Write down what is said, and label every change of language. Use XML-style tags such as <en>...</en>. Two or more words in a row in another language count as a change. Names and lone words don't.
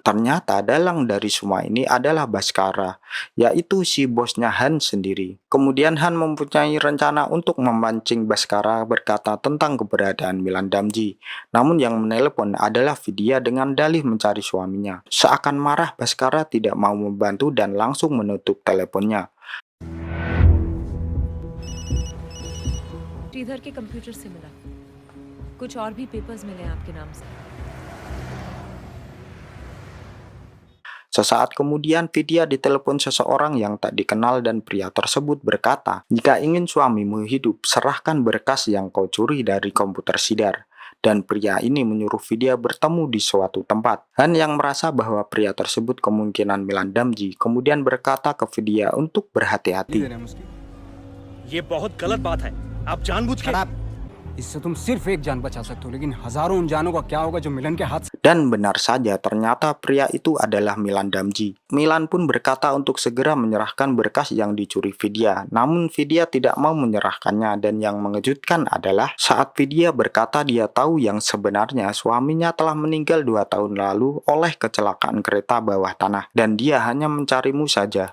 <id>Ternyata dalang dari semua ini adalah Bhaskara, yaitu si bosnya Han sendiri. Kemudian Han mempunyai rencana untuk memancing Bhaskara berkata tentang keberadaan Milan Damji. Namun yang menelepon adalah Vidya dengan dalih mencari suaminya. Seakan marah, Bhaskara tidak mau membantu dan langsung menutup teleponnya.</id> <hi>श्रीधर के कंप्यूटर से मिला, कुछ और भी पेपर्स मिले आपके नाम से।</hi> <id>Sesaat kemudian Vidya ditelepon seseorang yang tak dikenal dan pria tersebut berkata, "Jika ingin suamimu hidup, serahkan berkas yang kau curi dari komputer Sidar." Dan pria ini menyuruh Vidya bertemu di suatu tempat. Han yang merasa bahwa pria tersebut kemungkinan Milan Damji kemudian berkata ke Vidya untuk berhati-hati.</id> <hi>ये बहुत गलत बात है। आप जानबूझ के इससे तुम सिर्फ एक जान बचा सकते हो, लेकिन हजारों उन जानों का क्या होगा जो मिलन के हाथ से।</hi> <id>Dan benar saja, ternyata pria itu adalah Milan Damji. Milan pun berkata untuk segera menyerahkan berkas yang dicuri Vidya. Namun Vidya tidak mau menyerahkannya, dan yang mengejutkan adalah saat Vidya berkata dia tahu yang sebenarnya suaminya telah meninggal 2 tahun lalu oleh kecelakaan kereta bawah tanah, dan dia hanya mencarimu saja.</id>